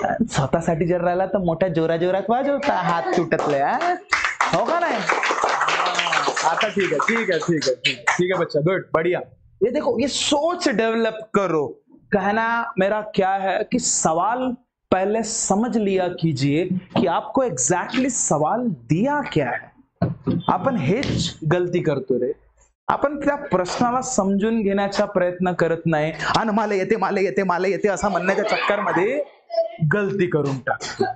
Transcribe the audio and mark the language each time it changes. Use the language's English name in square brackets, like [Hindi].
[Marathi] स्वतःसाठी जर राहिला तर मोठ्या जोरा जोरात वाजवता, हात तुटतले. हो का नाही. [Hindi] आता ठीक है ठीक है ठीक है ठीक है ठीक है बच्चा, गुड, बढ़िया. ये देखो, ये सोच डेवलप करो. कहना मेरा क्या है कि सवाल पहले समझ लिया कीजिए कि आपको एग्जैक्टली सवाल दिया क्या है. [Marathi] आपण हेच गलती करतो रे. आपण त्या प्रश्नाला समजून घेण्याचा प्रयत्न करत नाही, आणि मला येते मला येते मला येते असं म्हणण्याच्या चक्करमध्ये गलती करून टाकतो.